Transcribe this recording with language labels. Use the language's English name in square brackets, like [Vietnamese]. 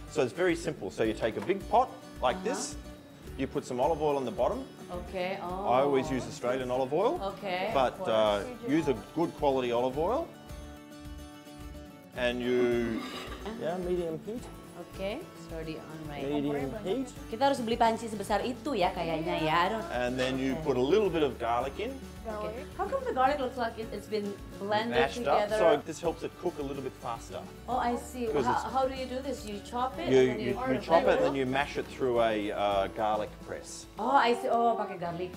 [English] So it's very simple. So you take a big pot like this, You put some olive oil on the bottom. Okay. Oh. I always use Australian olive oil. Okay. But use a good quality olive oil. And you, medium heat. Okay, it's already on right. Medium heat. [Indonesian] Kita harus beli panci sebesar itu ya kayaknya ya. [English] And then you put a little bit of garlic in. Okay. How come the garlic looks like it's been blended Mashed together? up, so this helps it cook a little bit faster. Oh, I see. How do you do this? You chop it? You chop it and then you mash it through a garlic press. Oh, I see. Oh, [Indonesian] pakai garlic.